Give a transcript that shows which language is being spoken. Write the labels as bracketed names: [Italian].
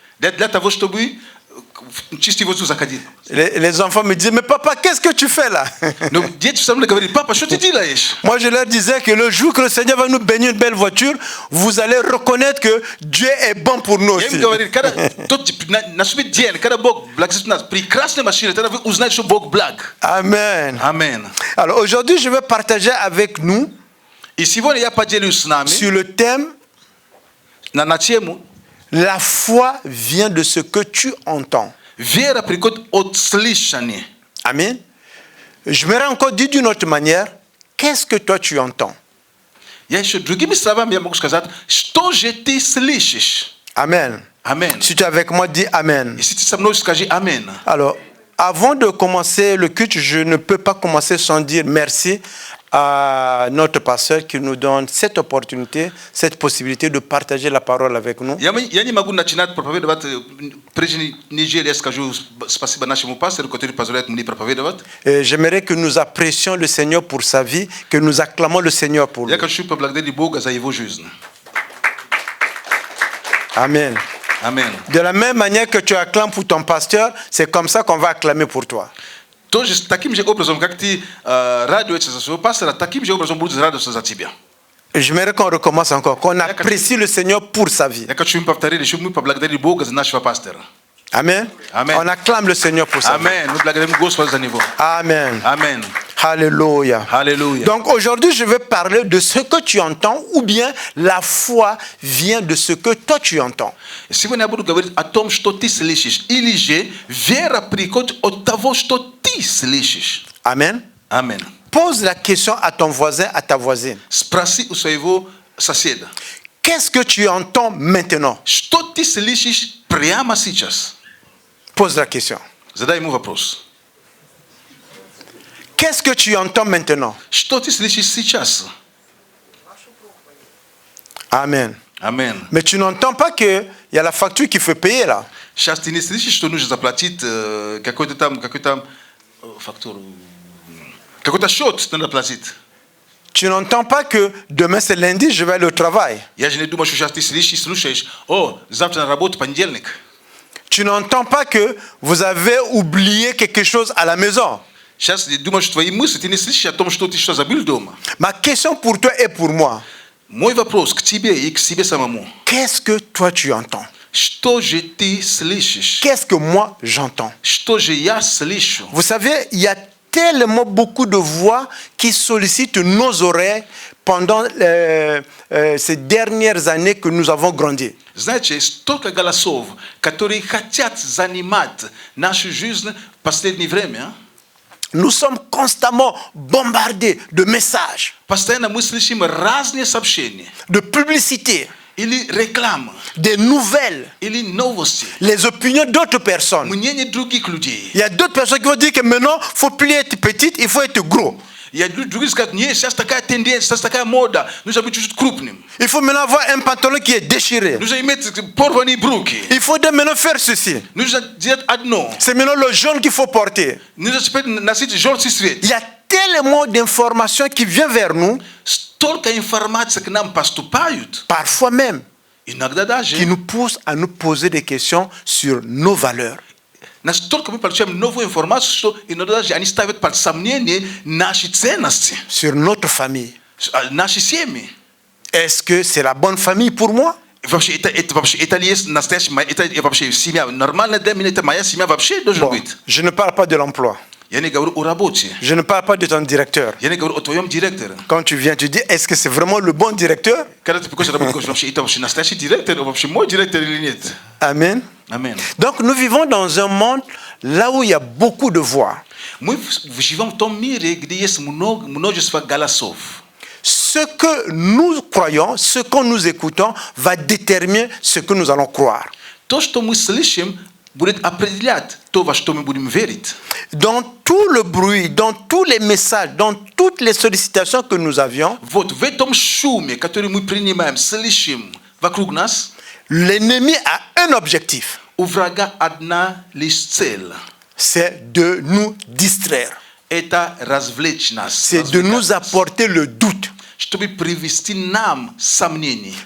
[Russian] для того, чтобы чистый воздух заходил. [French] Les enfants me disaient, mais papa, qu'est-ce que tu fais là? [Russian] Но дети со мной говорили: папа, что ты делаешь? [French] Moi, je leur disais que le jour que le Seigneur va nous bénir une belle voiture, vous allez reconnaître que Dieu est bon pour nous [Russian] Я им [French] aussi. [Russian] говорил, когда наступит день, когда Бог благословит нас прекрасной машиной, тогда вы узнаете, что Бог благ. [French] Amen. [Russian] Amen. [French] Alors aujourd'hui, je vais partager avec nous [Russian] И сегодня я поделюсь с нами [French] sur le thème [Russian] на тему [French] la foi vient de ce que tu entends. [Russian] вера приходит от слышания. [French] Amen. Je me rends encore dit d'une autre manière, qu'est-ce que toi tu entends? [Russian] Я еще другими словами я могу сказать, что же ты слышишь? [French] Amen. [Russian] Amen. [French] Si tu es avec moi, dis Amen. [Russian] Если ты со мной, скажи Amen. [French] Alors, avant de commencer le culte, je ne peux pas commencer sans dire merci à notre pasteur qui nous donne cette opportunité, cette possibilité de partager la parole avec nous. [Russian] Я не могу начинать проповедовать, прежде нежели я скажу спасибо нашему пастору, который позволяет мне проповедовать. [French] Et j'aimerais que nous apprécions le Seigneur pour sa vie, que nous acclamons le Seigneur pour lui. [Russian] Я хочу поблагодарить Бога за его жизнь. [French] Amen. [Russian] Amen. [French] De la même manière que tu acclames pour ton pasteur, c'est comme ça qu'on va acclamer pour toi. [Russian] Тоже таким же образом, как ты радуешься за своего пастора, таким же образом будешь радоваться за тебя. [French] J'aimerais qu'on recommence encore, qu'on apprécie le Seigneur pour sa vie. [Russian] Я хочу им повторить, чтобы мы поблагодарили Бога за нашего пастора. [French] Amen. [Russian] Amen. [French] On acclame le Seigneur pour sa vie. [Russian] Amen. Мы благодарим Господа за него. [French] Amen. [Russian] Amen. [French] Alléluia. [Russian] Alléluia. [French] Donc aujourd'hui, je vais parler de ce que tu entends ou bien la foi vient de ce que toi tu entends. [Russian] Сегодня я буду говорить о том, что ты слышишь. Или же вера приходит от того, что ты слышишь. [French] Amen. [Russian] Аминь. [French] Pose la question à ton voisin, à ta voisine. [Russian] Спроси у своего соседа. [French] Qu'est-ce que tu entends maintenant? [Russian] Что ты слышишь прямо сейчас? [French] Pose la question. [Russian] Задай ему вопрос. [French] Qu'est-ce que tu entends maintenant? [Russian] Что ты слышишь сейчас? [French] Amen. [Russian] Аминь. [French] Mais tu n'entends pas qu'il y a la facture qu'il faut payer là. [Russian] Сейчас ты не слышишь, что нужно заплатить какой-то там фактуру, какой-то счет надо платить. [French] Tu n'entends pas que demain c'est lundi, je vais aller au travail. [Russian] Я же не думаю, что сейчас ты слышишь, слушаешь, о, завтра на работу, понедельник. [French] Tu n'entends pas que vous avez oublié quelque chose à la maison. [Russian] Сейчас ты думаешь, твои мысли, ты не слышишь о том, что ты что забыл дома. [French] Ma question pour toi et pour moi, [Russian] Мой вопрос к тебе и к себе самому. [French] qu'est-ce que toi tu entends? [Russian] Что же ты слышишь? [French] Qu'est-ce que moi j'entends? [Russian] Что же я слышу? [French] Vous savez, il y a tellement beaucoup de voix qui sollicitent nos oreilles pendant ces dernières années que nous avons grandi. [Russian] Знаете, столько голосов, которые хотят занимать нашу жизнь в последнее время. [French] Nous sommes constamment bombardés de messages, [Russian] Постоянно мы слышим разные сообщения. [French] de publicités, [Russian] Или реклама, [French] des nouvelles, [Russian] или новости. [French] les opinions d'autres personnes. [Russian] Мнение других людей. [French] Il y a d'autres personnes qui vont dire que maintenant, il ne faut plus être petite, il faut être gros. Il y a [Russian] другие скажут, нет, сейчас такая тенденция, сейчас такая мода, нужно быть чуть-чуть крупным. [French] Il faut maintenant avoir un pantalon qui est déchiré. [Russian] Нужно иметь порванные брюки. [French] Il faut maintenant faire ceci. [Russian] Нужно делать одно. [French] C'est maintenant le jaune qu'il faut porter. [Russian] Нужно теперь носить желтый цвет. [French] Il y a tellement d'informations qui viennent vers nous, [Russian] Столько информации к нам поступают, [French] parfois même, [Russian] иногда даже, [French] qui nous poussent à nous poser des questions sur nos valeurs. [Russian] настолько мы получаем новую информацию, что иногда даже они ставят под сомнение наши ценности, [French] Sur notre famille. [Russian] наши семьи. [French] Est-ce que c'est la bonne famille pour moi? [Russian] Вообще, это ли есть настоящая, это вообще семья. Нормально для меня, это моя семья вообще должна [French] Bon, [Russian] быть. [French] je ne parle pas de l'emploi. [Russian] Я не говорю о работе. [French] Je ne parle pas de ton directeur. [Russian] Я не говорю о твоем директоре. [French] Quand tu viens, tu dis, est-ce que c'est vraiment le bon directeur? [Russian] Когда ты приходишь работать, вообще, это вообще настоящий директор, вообще мой директор или нет? [French] Amen. [Russian] Аминь. [French] Donc nous vivons dans un monde là où il y a beaucoup de voix. [Russian] Мы живем в том мире, где есть множество голосов. [French] Ce que nous croyons, ce que nous écoutons, va déterminer ce que nous allons croire. [Russian] То, что мы слышим, будет определять то, во что мы будем верить. [French] Dans tout le bruit, dans tous les messages, dans toutes les sollicitations que nous avions, [Russian] Вот в этом шуме, который мы принимаем, слышим вокруг нас, [French] l'ennemi a un objectif, [Russian] у врага одна лишь цель. [French] c'est de nous distraire, [Russian] Это развлечь нас. [French] c'est de nous apporter le doute, [Russian] Чтобы привести нам сомнения.